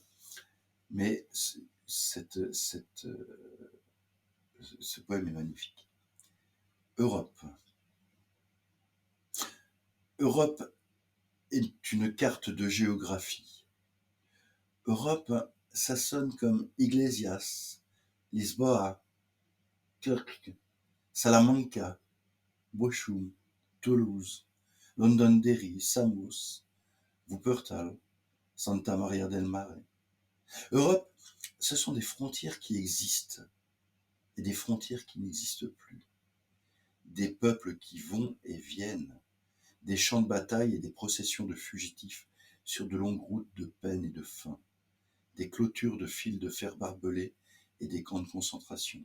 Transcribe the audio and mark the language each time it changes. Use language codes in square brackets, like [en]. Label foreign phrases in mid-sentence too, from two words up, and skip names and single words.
[fr] Mais ce poème est magnifique. Europe. Europe est une carte de géographie. Europe, ça sonne comme Iglesias, Lisboa, Kirk, Salamanca, Bochum, Toulouse, Londonderry, Samos, Wuppertal, Santa Maria del Mare. Europe, ce sont des frontières qui existent et des frontières qui n'existent plus. Des peuples qui vont et viennent, des champs de bataille et des processions de fugitifs sur de longues routes de peine et de faim, des clôtures de fils de fer barbelés et des camps de concentration.